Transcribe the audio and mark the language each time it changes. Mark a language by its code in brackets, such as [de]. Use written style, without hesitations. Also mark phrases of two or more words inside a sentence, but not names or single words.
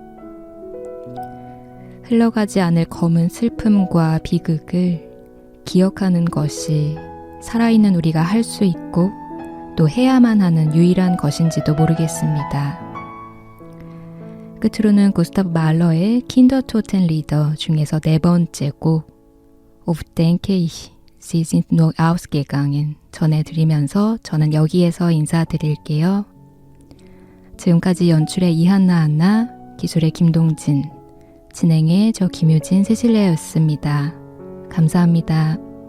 [ko] 흘러가지 않을 검은 슬픔과 비극을 기억하는 것이 살아있는 우리가 할 수 있고 또 해야만 하는 유일한 것인지도 모르겠습니다. 끝으로는 구스타브 말러의 킨더 토텐 리더 중에서 네 번째 곡 [de] Auf denke ich, Sie sind nur ausgegangen [ko] 전해드리면서 저는 여기에서 인사드릴게요. 지금까지 연출의 이한나 안나, 기술의 김동진, 진행의 저 김유진 세실레였습니다. 감사합니다.